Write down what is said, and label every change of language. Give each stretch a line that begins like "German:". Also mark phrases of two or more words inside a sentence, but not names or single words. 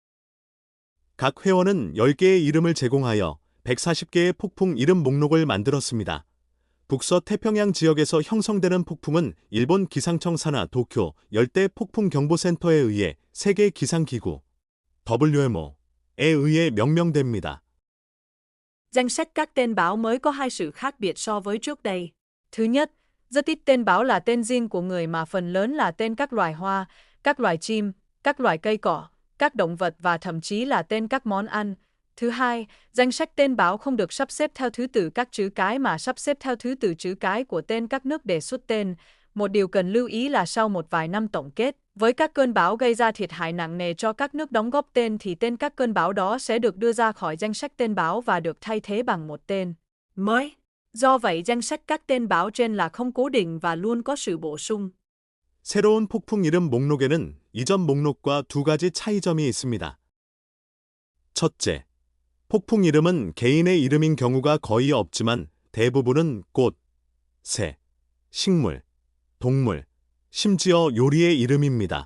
Korean: 각 회원은 10개의 이름을 제공하여 140개의 폭풍 이름 목록을 만들었습니다. 북서태평양 지역에서 형성되는 폭풍은 일본 기상청 산하 도쿄 열대폭풍경보센터에 의해 세계기상기구, WMO에 의해 명명됩니다.
Vietnamese: Danh sách các tên bão mới có hai sự khác biệt so với trước đây. Thứ nhất, rất ít tên bão là tên riêng của người mà phần lớn là tên các loài hoa, các loài chim, các loài cây cỏ, các động vật và thậm chí là tên các món ăn. Thứ hai, danh sách tên bão không được sắp xếp theo thứ tự các chữ cái mà sắp xếp theo thứ tự chữ cái của tên các nước đề xuất tên. Một điều cần lưu ý là sau một vài năm tổng kết, với các cơn bão gây ra thiệt hại nặng nề cho các nước đóng góp tên thì tên các cơn bão đó sẽ được đưa ra khỏi danh sách tên bão và được thay thế bằng một tên mới. Do vậy, danh sách các tên bão trên là không cố định và luôn có sự bổ sung.
Korean: 새로운 폭풍 이름 목록에는 이전 목록과 두 가지 차이점이 있습니다. 첫째, 폭풍 이름은 개인의 이름인 경우가 거의 없지만 대부분은 꽃, 새, 식물, 동물, 심지어 요리의 이름입니다.